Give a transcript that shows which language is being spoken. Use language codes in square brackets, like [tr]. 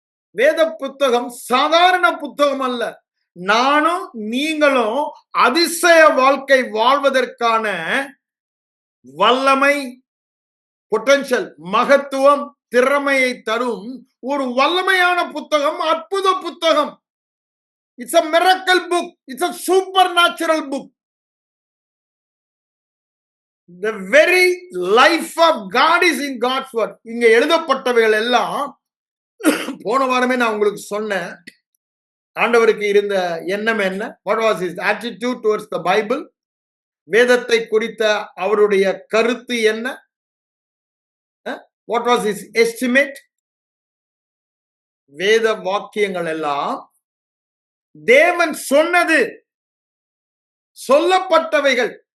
[ta] வேத புத்தகம் சாதாரண புத்தகம் அல்ல. நானும் நீங்களும் அதிசய வாழ்க்கை வாழ்வதற்கான வல்லமை, பொட்டன்ஷியல், மகத்துவம், திறமையை தரும் ஒரு வல்லமையான புத்தகம், அற்புத புத்தகம். [en] It's a miracle book. It's a supernatural book. The very life of God is in God's word. [ta] இங்க எழுதப்பட்டவைகள் எல்லாம் போன வாரமே நான் உங்களுக்கு சொன்னேன். ஆண்டவருக்கு இருந்த எண்ணம் என்ன? [en] What was his attitude towards the Bible? [ta] வேதத்தை குறித்த அவருடைய கருத்து என்ன? [en] What was his estimate? [ta] வேத வாக்கியங்கள் எல்லாம் தேவன் சொன்னது, சொல்லப்பட்டவைகள்.